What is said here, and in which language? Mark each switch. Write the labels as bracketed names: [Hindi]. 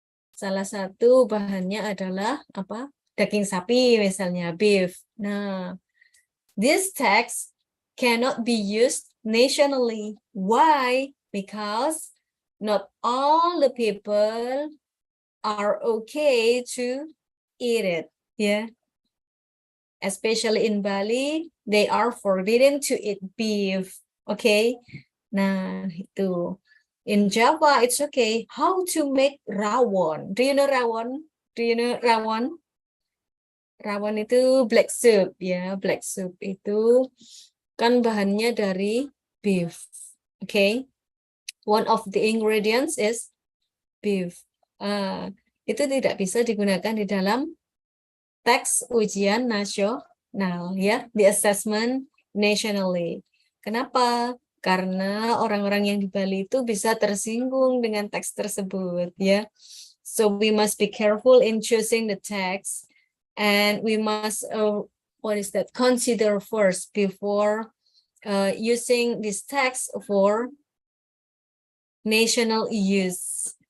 [Indonesian] Salah satu bahannya adalah apa? Daging sapi misalnya, beef. [English] Nah, this text cannot be used nationally. Why? Because not all the people are okay to eat it, yeah. Especially in Bali, they are forbidden to eat beef, okay. [Indonesian] Nah, itu. [English] In Java, it's okay. How to make rawon? Do you know rawon? Do you know rawon? [Indonesian] Rawon itu [English] black soup, [Indonesian] ya. Black soup itu kan bahannya dari beef, okay. [English] One of the ingredients is beef. [Indonesian] Itu tidak bisa digunakan di dalam teks ujian nasional, ya, [English] the assessment nationally. [Indonesian] Kenapa? Karena orang-orang yang di Bali itu bisa tersinggung dengan teks tersebut, ya. [English] So we must be careful in choosing the text, and we must consider first before using this text for national use.